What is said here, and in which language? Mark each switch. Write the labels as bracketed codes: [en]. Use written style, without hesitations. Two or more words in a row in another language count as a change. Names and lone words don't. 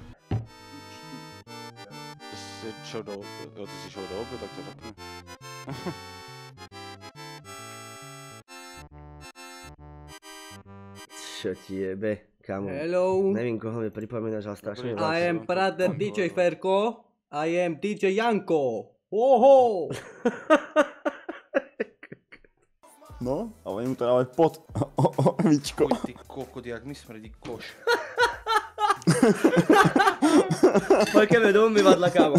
[cs] Ty si šel do oby, tak to řekni. [sk] Čo ti jebe, kamo? Hello. Nevím, koho mi pripomínaš, ale strašne mi [en] I am brother DJ Ferko. I am DJ Janko. Oho! [sk] No, a oni mu to dávajú pod víčko. [cs] Ty kokot, jak mi smrdí koš. Pojďme do umývadla, kámo.